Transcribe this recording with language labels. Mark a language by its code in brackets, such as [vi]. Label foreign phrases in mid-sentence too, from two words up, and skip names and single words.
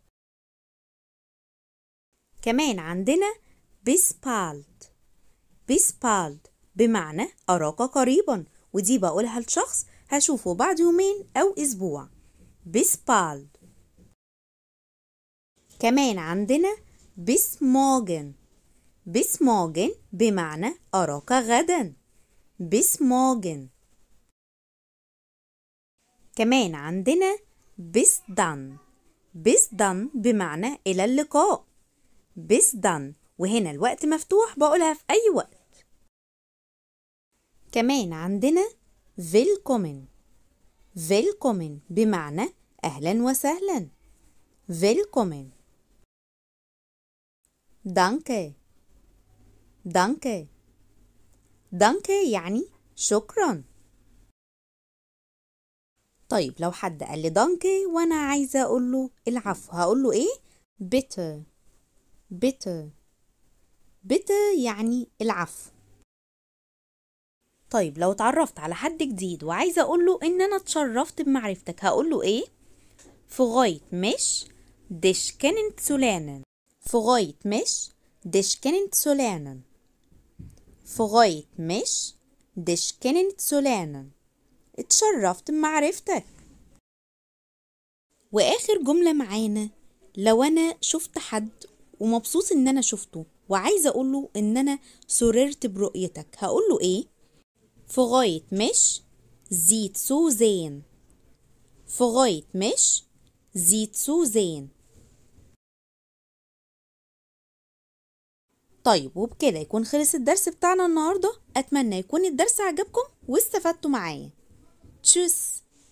[ar] كمان عندنا [de] bis bald. bis bald [ar] بمعنى أراك قريبا، ودي بقولها لشخص هشوفه بعد يومين أو أسبوع. [de] bis bald. [ar] كمان عندنا [de] bis morgen. bis morgen [ar] بمعنى أراك غدا. [de] bis morgen. [ar] كمان عندنا [de] bis dann. bis dann [ar] بمعنى إلى اللقاء. [de] bis dann، [ar] وهنا الوقت مفتوح بقولها في أي وقت. كمان عندنا willkommen. willkommen بمعنى أهلا وسهلا. [de] willkommen. danke. danke. danke [ar] يعني شكرا. طيب لو حد قال لي دانكي وانا عايزه اقول له العفو هقول له ايه؟ [de] bitte. bitte. bitte [ar] يعني العفو. طيب لو اتعرفت على حد جديد وعايزه اقول له ان انا اتشرفت بمعرفتك هقول له ايه؟ [de] freut mich dich kennenzulernen. freut mich dich kennenzulernen. freut mich dich kennenzulernen. [ar] اتشرفت بمعرفتك. واخر جملة معانا، لو انا شفت حد ومبسوط ان انا شفته وعايزه اقوله ان انا سررت برؤيتك هقوله ايه؟ [de] freut mich Sie zu sehen. freut mich Sie zu sehen. [ar] طيب وبكده يكون خلص الدرس بتاعنا النهارده. اتمنى يكون الدرس عجبكم واستفدتوا معايا. تشوس.